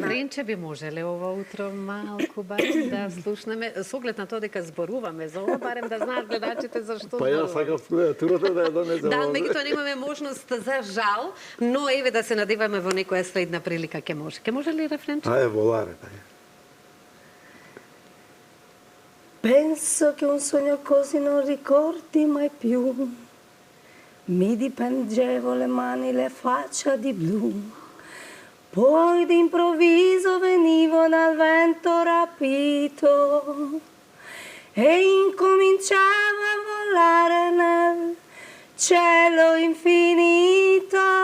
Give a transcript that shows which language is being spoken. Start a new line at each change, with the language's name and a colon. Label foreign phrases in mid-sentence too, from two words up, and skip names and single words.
Macedonian: рефренче би можеле ова утро малку барем да слушнеме, со оглед на тоа дека зборуваме за ова, барем да знаат гледачите зашто Па ја зборуваме. сакам студијатурата да ја донесам. Да, овде. меѓутоа немаме можност за жал, но еве да се надеваме во некоја следна прилика ќе може. Ќе може ли рефренче? Ајде, воларе, тај.
Italian: Penso che un sogno così non ricordi mai più. Mi dipingevo le mani, le faccia di blu. Poi d'improvviso venivo dal vento rapito e incominciavo a volare nel cielo infinito.